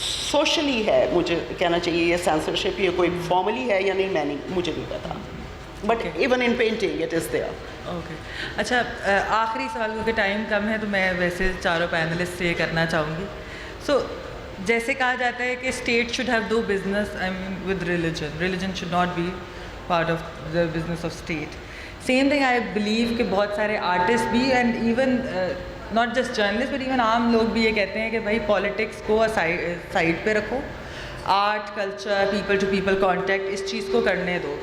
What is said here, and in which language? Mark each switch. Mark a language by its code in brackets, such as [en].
[ur] Socially ہے مجھے کہنا چاہیے یہ سینسرشپ. یہ کوئی فارملی ہے یا نہیں مجھے نہیں پتا. [en] But even in painting, it is there. [ur] Okay اچھا آخری سوال کیونکہ ٹائم کم ہے تو میں ویسے چاروں پینلسٹ سے یہ کرنا چاہوں گی. سو جیسے کہا جاتا ہے کہ [en] State should have do business I mean with religion should not be part of the business of state. Same thing I believe [ur] کہ بہت سارے آرٹسٹ بھی [en] and even not just journalist but even [ur] عام لوگ بھی یہ کہتے ہیں کہ بھائی پالیٹکس کو سائڈ پہ رکھو, art culture people to people contact اس چیز کو کرنے دو.